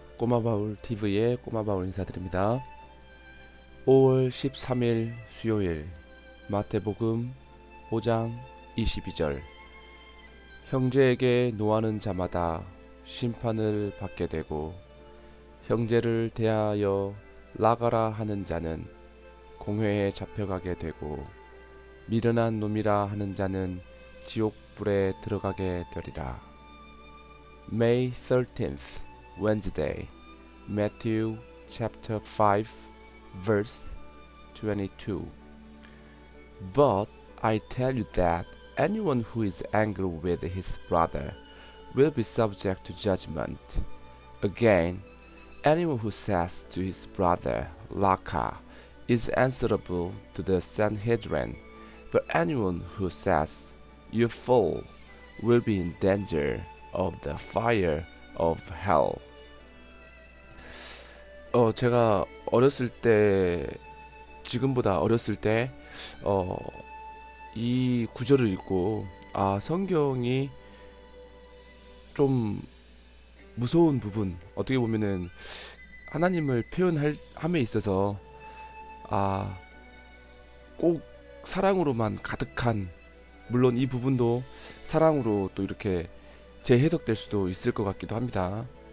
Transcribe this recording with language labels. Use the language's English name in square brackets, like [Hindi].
[Korean] 꼬마바울 TV의 꼬마바울 인사드립니다. 5월 13일 수요일 마태복음 5장 22절 형제에게 노하는 자마다 심판을 받게 되고 형제를 대하여 나가라 하는 자는 공회에 잡혀가게 되고 미련한 놈이라 하는 자는 지옥불에 들어가게 되리라. [English] May 13th, Wednesday, Matthew chapter 5, verse 22. But I tell you that anyone who is angry with his brother will be subject to judgment. Again, anyone who says to his brother, Raka, is answerable to the Sanhedrin, but anyone who says, You fool, will be in danger of the fire of hell. [Korean] 제가 어렸을 때, 지금보다 어렸을 때, 이 구절을 읽고, 성경이 좀 무서운 부분, 어떻게 보면은 하나님을 표현함에 있어서, 꼭 사랑으로만 가득한, 물론 이 부분도 사랑으로 또 이렇게 재해석될 수도 있을 것 같기도 합니다.